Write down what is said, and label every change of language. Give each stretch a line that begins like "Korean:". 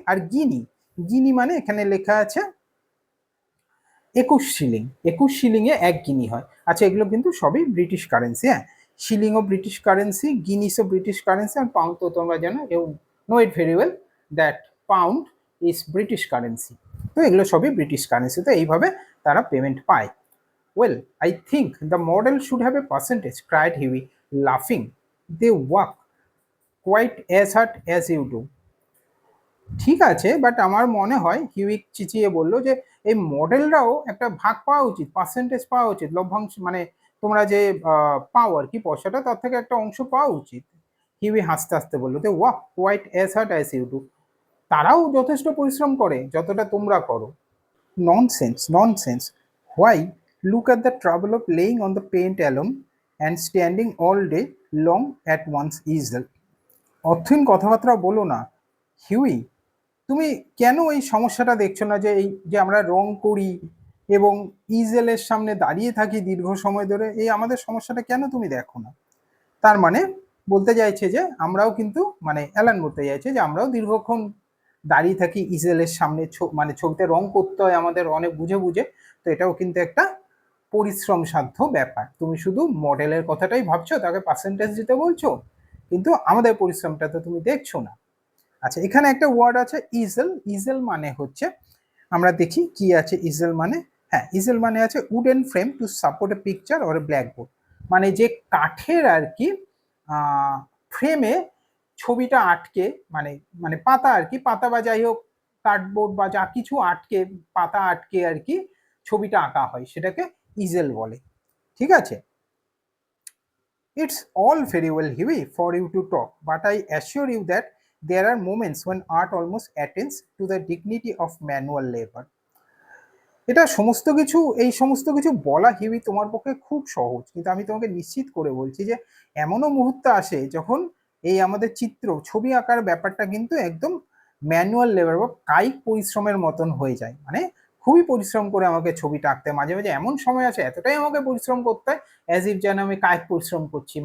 Bangla: আর গিনি, গিনি মানে এখানে লেখা আছে 21 শিলিং। 21 শিলিংয়ে 1 গিনি হয়। আচ্ছা, এগুলো কিন্তু সবই ব্রিটিশ কারেন্সি। হ্যাঁ, শিলিংও ব্রিটিশ কারেন্সি, গিনিসও ব্রিটিশ কারেন্সি, আর পাউন্ড তো তোমরা জানো,
English: You know it very well that pound is British currency.
Bangla: তো এগুলো সবই ব্রিটিশ কারেন্সি। তো এইভাবে তারা পেমেন্ট পায়।
English: Well, I think the model should have a percentage, cried Huey, laughing. They work quite as hard as you do.
Bangla: ঠিক আছে, but আমার মনে হয়, হিউই চিচিয়ে বলল, যে এই মডেলরাও একটা ভাগ পাওয়া উচিত, পার্সেন্টেজ পাওয়া উচিত, লভ্যাংশ মানে তোমরা যে পাও আর কি পয়সাটা, তার থেকে একটা অংশ পাওয়া উচিত। হিউই হাসতে হাসতে বললো,
English: They work quite as hard as you do.
Bangla: তারাও যথেষ্ট পরিশ্রম করে যতটা তোমরা করো।
English: Nonsense, nonsense. Why? Look at the trouble of laying on the paint alone and standing all day long at one's easel.
Bangla: অর্থহীন কথাবার্তা বলো না। হিউই, তুমি কেন এই সমস্যাটা দেখছো না, যে এই যে আমরা রং করি এবং ইজেলের সামনে দাঁড়িয়ে থাকি দীর্ঘ সময় ধরে, এই আমাদের সমস্যাটা কেন তুমি দেখো না? তার মানে বলতে চাইছে যে আমরাও কিন্তু, মানে অ্যালান বলতে চাইছে যে আমরাও দীর্ঘক্ষণ দাঁড়িয়ে থাকি ইজেলের সামনে, মানে ছবিতে রং করতে হয় আমাদের অনেক বুঝে বুঝে। তো এটাও কিন্তু একটা পরিশ্রম সাধ্য ব্যাপার। তুমি শুধু মডেলের কথাটাই ভাবছো, তাকে পার্সেন্টেজ দিতে বলছো, কিন্তু আমাদের পরিশ্রমটা তো তুমি দেখছো না। আচ্ছা, এখানে একটা ওয়ার্ড আছে ইজেল। ইজেল মানে হচ্ছে, আমরা দেখি কি আছে ইজেল মানে। হ্যাঁ, ইজেল মানে আছে
English: Wooden frame to support a picture or a blackboard.
Bangla: মানে যে কাঠের আর কি ফ্রেমে ছবিটা আটকে, মানে মানে পাতা আর কি, পাতা বা যাই হোক, কার্ডবোর্ড বা যা কিছু আটকে, পাতা আটকে আর কি ছবিটা আঁকা হয়, সেটাকে ইজেল বলে। ঠিক আছে,
English: it's all very well, Huey, for you to talk, but I assure you that there are moments when art almost attains to the dignity of manual labor.
Bangla: এটা সমস্ত কিছু, এই সমস্ত কিছু বলা হিউই তোমার পক্ষে খুব সহজ, কিন্তু আমি তোমাকে নিশ্চিত করে বলছি যে এমনও মুহূর্ত আসে যখন এই আমাদের চিত্র, ছবি আঁকার ব্যাপারটা কিন্তু একদম ম্যানুয়াল লেবার বা কায়িক পরিশ্রমের মতন হয়ে যায়। মানে খুবই পরিশ্রম করে আমাকে ছবিটা আঁকতে, মাঝে মাঝে এমন সময় আছে এতটাই আমাকে পরিশ্রম করতে হয়
English: as if
Bangla: যেন আমি কায়িক পরিশ্রম করছি।